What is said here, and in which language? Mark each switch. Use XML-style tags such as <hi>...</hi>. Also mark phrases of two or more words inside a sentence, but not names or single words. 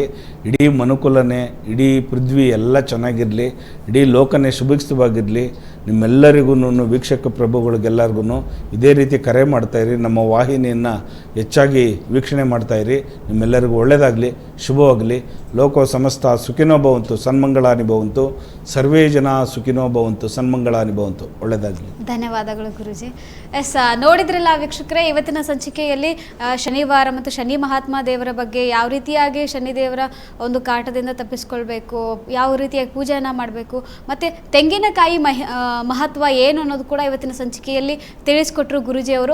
<kn>ಇಡೀ ಮನುಕುಲನೇ, ಇಡೀ ಪೃಥ್ವಿ ಎಲ್ಲ ಚೆನ್ನಾಗಿರಲಿ, ಇಡೀ ಲೋಕನೇ ಸುಭಿಕ್ಷವಾಗಿರಲಿ. ನಿಮ್ಮೆಲ್ಲರಿಗೂ, ವೀಕ್ಷಕ ಪ್ರಭುಗಳಿಗೆಲ್ಲರಿಗೂ ಇದೇ ರೀತಿ ಕರೆ ಮಾಡ್ತಾಯಿರಿ, ನಮ್ಮ ವಾಹಿನಿಯನ್ನು ಹೆಚ್ಚಾಗಿ ವೀಕ್ಷಣೆ ಮಾಡ್ತಾಯಿರಿ. ನಿಮ್ಮೆಲ್ಲರಿಗೂ ಒಳ್ಳೆಯದಾಗಲಿ, ಶುಭವಾಗಲಿ.</kn> <sa>ಲೋಕೋ ಸಮಸ್ತ ಸುಖಿನೋ ಭವಂತು, ಸನ್ಮಂಗಳಾನಿ ಭವಂತು, ಸರ್ವೇ ಜನ ಸುಖಿನೋ ಭವಂತು, ಸನ್ಮಂಗಳಾನಿ ಭವಂತು.</sa> <kn>ಒಳ್ಳೆಯದಾಗಲಿ. ಧನ್ಯವಾದಗಳು ಗುರುಜಿ. ಎಸ್ ನೋಡಿದ್ರಲ್ಲ ವೀಕ್ಷಕರೇ, ಇವತ್ತಿನ ಸಂಚಿಕೆಯಲ್ಲಿ ಶನಿವಾರ ಮತ್ತು ಶನಿ ಮಹಾತ್ಮ ದೇವರ ಬಗ್ಗೆ, ಯಾವ ರೀತಿಯಾಗಿ ಶನಿದೇವರ ಒಂದು ಕಾಟದಿಂದ ತಪ್ಪಿಸ್ಕೊಳ್ಬೇಕು, ಯಾವ ರೀತಿಯಾಗಿ ಪೂಜೆಯನ್ನು ಮಾಡಬೇಕು, ಮತ್ತು ತೆಂಗಿನಕಾಯಿ ಮಹತ್ವ ಏನು ಅನ್ನೋದು ಕೂಡ ಇವತ್ತಿನ ಸಂಚಿಕೆಯಲ್ಲಿ ತಿಳಿಸ್ಕೊಟ್ರು ಗುರುಜಿಯವರು.</kn>